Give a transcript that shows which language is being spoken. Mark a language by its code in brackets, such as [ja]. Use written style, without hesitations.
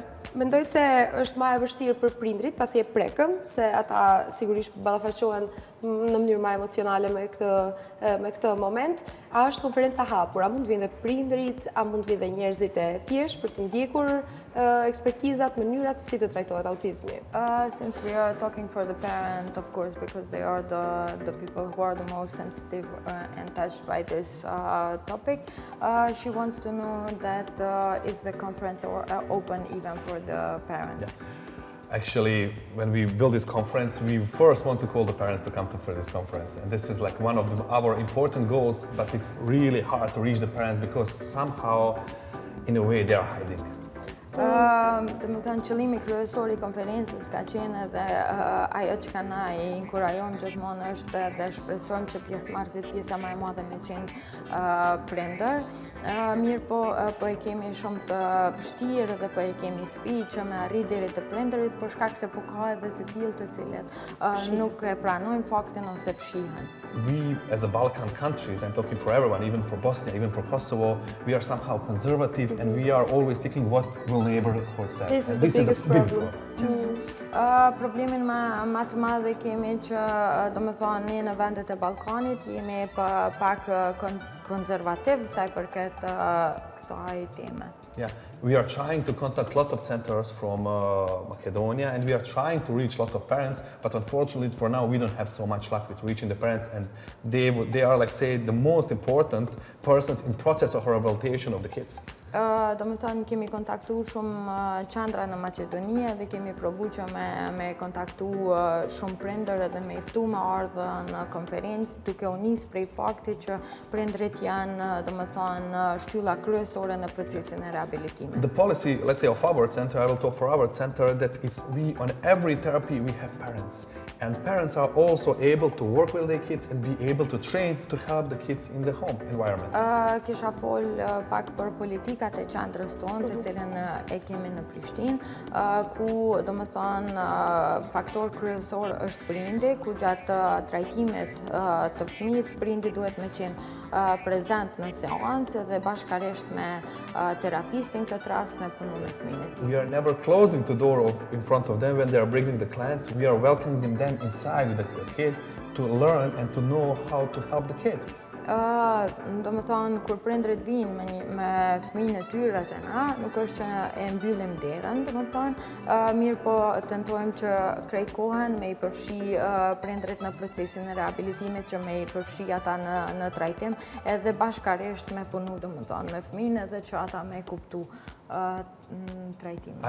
[sq] Mendoj se është më e vështirë për prindrit pasi e prekëm, se ata sigurisht ballafaqohen në mënyrë më emocionale me këtë moment. A është konferenca hapur? A mund të vinë dhe prindrit, a mund të vinë dhe njerëzit e thjesht për të ndjekur ekspertizat, mënyrat se si të trajtohet autizmi? [en] Since we are talking for the parent, of course, because they are the people who are the most sensitive and touched by this topic, she wants to know that is the conference open even for the parents? Yeah. Actually, when we build this conference, we first want to call the parents to come for this conference. And this is like one of our important goals, but it's really hard to reach the parents because somehow, in a way, they are hiding. [sq] Dhe më thënë, qëllimi kryesor I konferencës ka qenë edhe ajo që ka na I inkurajon gjithmonë është dhe shpresojmë që pjesëmarrësit pjesa më e madhe me qenë prindër. Mirë po e kemi shumë të vështirë dhe po e kemi sfidë që me arrit deri te prindërit për shkak se po ka edhe të tillë të cilët nuk e pranojnë faktin ose fshihen. [en] We, as a Balkan countries, I'm talking for everyone, even for Bosnia, even for Kosovo, we are somehow conservative and we are always thinking what will neighborhood say. This is the biggest problem. Yes. [sq] Problemin më të madh kemi që domethënë ne në vendet e Ballkanit jemi pak konservativ sa I përket kësaj teme. [en] Yeah, we are trying to contact a lot of centers from Macedonia and we are trying to reach a lot of parents, but unfortunately for now we don't have so much luck with reaching the parents and they are like say the most important persons in process of rehabilitation of the kids. [sq] Do më thënë kemi kontaktuar shumë qendra në Macedoni dhe kemi provuar që me me kontaktu shumë prindër edhe me ftu me ardhë në konferencë duke u nis prej faktit që prindrit janë domethënë shtylla kryesore në procesin e rehabilitimit. [en] The policy, let's say, of our center, I will talk for our center, that is we on every therapy we have parents. And parents are also able to work with their kids and be able to train to help the kids in the home environment. [sq] Kisha fol pak për politikat e qendrës tonë, të cilën e kemi në Prishtinë, ku domethënë faktor kryesor është prindi, ku gjatë trajtimit të fëmijës prindi duhet me qenë prezent në seancë dhe bashkërisht me terapistin këtë rast me punu me fëmijën e tij. [en] We are never closing the door in front of them when they are bringing the clients. We are welcoming them inside with the kid to learn and to know how to help the kid. [sq] Domethënë kur prindrit vinë me fëmijën e tyre te na, nuk është që e mbyllim derën, domethënë, mirë po tentojmë që krejt kohën me i përfshi prindrit në procesin e rehabilitimit, që me i përfshi ata në trajtim, edhe bashkarisht me punu domethënë me fëmijën edhe që ata me kuptu trajtimin.